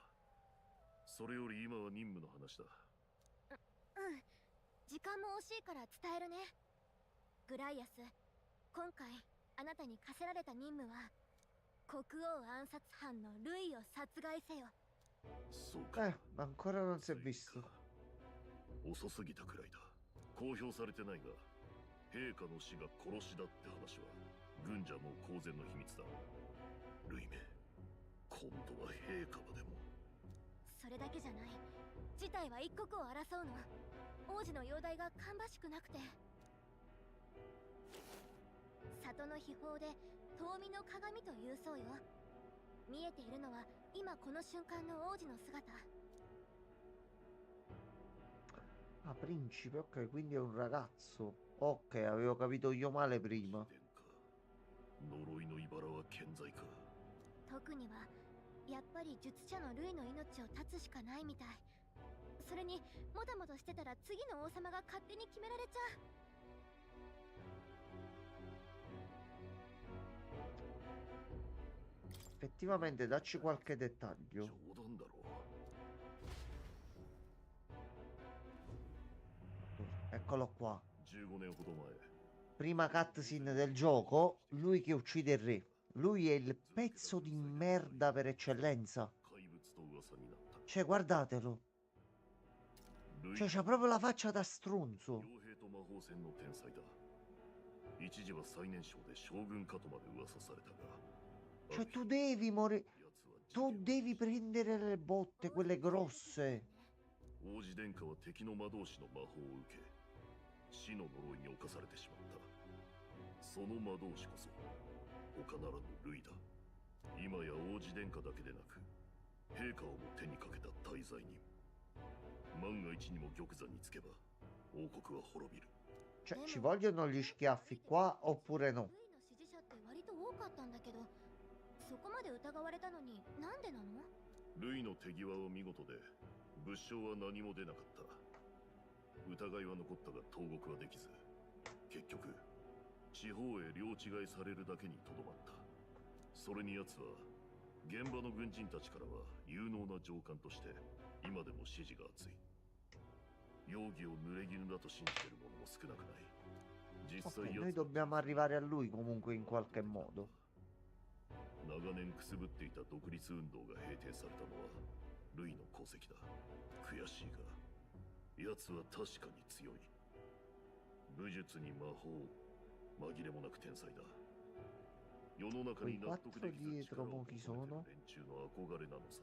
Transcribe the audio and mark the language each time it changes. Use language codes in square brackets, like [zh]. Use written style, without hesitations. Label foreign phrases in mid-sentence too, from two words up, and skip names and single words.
[ja] それより今は任務の話だ。うん時間も惜しいから伝えるねグライアス今回あなたに課せられた任務は国王暗殺犯のルイを殺害せよそうか。 [it] ancora non si è visto. [ja] 遅すぎたくらいだ。公表されてないが陛下の死が殺しだって話は軍じゃもう公然の秘密だ。ルイめ、今度は陛下までも。それだけじゃない。事態は一刻を争うの。王子の容体が芳しくなくて。里の秘宝で遠見の鏡というそうよ。見えているのは今この瞬間の王子の姿。 [it] Ah, principe, ok, quindi è un ragazzo. Ok, avevo capito io male prima. [ja] 呪いの茨は健在か。特にはやっぱり術者のルイの命を絶つしかないみたい。それにもたもたしてたら次の王様が勝手に決められちゃう。 [it] Effettivamente, dacci qualche dettaglio. [ja] 冗談だろう。 [it] Eccolo qua. [ja] 15 年ほど前、 [it] Prima cutscene del gioco, lui che uccide il re. Lui è il pezzo di merda per eccellenza. [ja] 怪物と噂になった。 [it] Cioè, guardatelo. [ja] ルイ [it] Cioè, c'ha proprio la faccia da stronzo. [ja] 傭兵と魔法戦の天才だ。一時は最年少で将軍かとまで噂されたが、 [it] Cioè, tu devi morire. [ja] 奴は [it] Tu devi prendere le botte, quelle grosse. [ja] 王子殿下は敵の魔導士の魔法を受け、死の呪いに侵されてしまった。その魔導士こそ他ならぬルイだ。今や王子殿下だけでなく、陛下をも手にかけた大罪人。万が一にも玉座につけば王国は滅びる。 [it] Cioè, ci vogliono gli schiaffi qua oppure no? [ja] ルイの支持者って割と多かったんだけど、そこまで疑われたのになんでなの？ルイの手際は見事で、物証は何も出なかった。疑いは残ったが投獄はできず、結局地方へ領違いされるだけにとどまった。それに奴は現場の軍人たちからは有能な上官として今でも支持が厚い。容疑を濡れ衣だと信じている者も少なくない。実 [it] Ok, [ja] 際 [it] noi dobbiamo arrivare a lui comunque in qualche modo. [ja] 長年くすぶっていた独立運動が平定されたのはルイの功績だ。悔しいが奴は確かに強い。武術に魔法、紛れもなく天才だ。世の中に納得できず力を求めている連中の憧れなのさ。